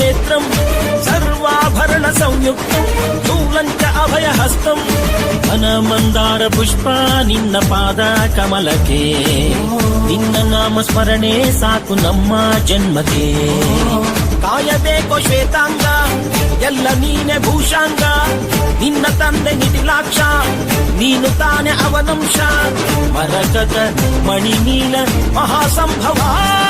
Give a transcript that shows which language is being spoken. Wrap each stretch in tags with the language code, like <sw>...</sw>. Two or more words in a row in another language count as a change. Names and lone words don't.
<sa>ವಜ್ರಂ ಸರ್ವಾಭರಣ ಸಂಯುಕ್ತಂ ಶೂಲಂಚ ಅಭಯ ಹಸ್ತಂ</sa> <kn>ಘನ ಮಂದಾರ ಪುಷ್ಪ ನಿನ್ನ ಪಾದ ಕಮಲಕ್ಕೆ ನಿನ್ನ ನಾಮ ಸ್ಮರಣೆ ಸಾಕು ನಮ್ಮ ಜನ್ಮಕ್ಕೆ ಕಾಯಬೇಕೋ ಶ್ವೇತಾಂಗ ಎಲ್ಲ ನೀನೆ ಭೂಷಾಂಗ ನಿನ್ನ ತಂದೆ ನಿಟಿಲಾಕ್ಷ ನೀನು ತಾನೆ ಅವನಂಶ ಮರಕತ ಮಣಿನೀಲ ಮಹಾಸಂಭವ</kn>